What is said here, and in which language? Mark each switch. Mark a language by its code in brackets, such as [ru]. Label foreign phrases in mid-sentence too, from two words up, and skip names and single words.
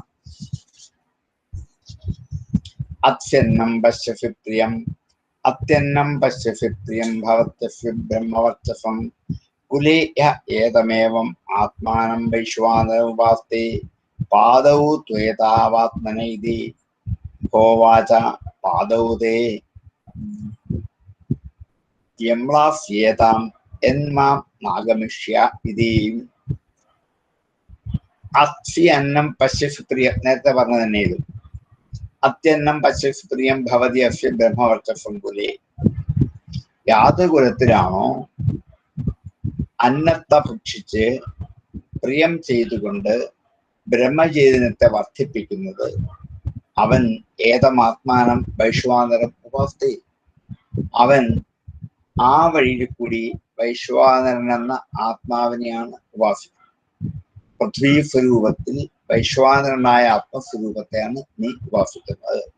[sa] अत्यन्नं पश्यसि प्रियम् अत्यन्नं पश्यसि प्रियं भवत्यस्य ब्रह्मवर्चसं कुले य एतमेवम् आत्मानं वैश्वानरमुपास्ते पादौ त्वेतावात्मन इति होवाच पादौ ते यम्लास्येताम् यन्मां नागमिष्य इति अत्यन्नं पश्यसि प्रियं [ml] നേരത്തെ പറഞ്ഞു തന്നെ ഇത് [sa] അത്യന്നം പശ്യസി പ്രിയം ഭവതി അസ്യ ബ്രഹ്മവർച്ചസം കുലേ യാതൊരു [ml] കുലത്തിലാണോ അന്നത്തെ ഭക്ഷിച്ച് പ്രിയം ചെയ്തുകൊണ്ട് ബ്രഹ്മചൈതന്യത്തെ വർദ്ധിപ്പിക്കുന്നത് അവൻ [sa] ഏതമാത്മാനം വൈശ്വാനരം ഉപാസ്തി [ml] അവൻ ആ വഴിയിൽ കൂടി വൈശ്വാനരൻ എന്ന ആത്മാവിനെയാണ് ഉപാസിക്കുന്നത് പൃഥ്വി സ്വരൂപത്തിൽ വൈശ്വാനരനായ ആത്മസ്വരൂപത്തെയാണ് നീ ഉപാസിക്കുന്നത്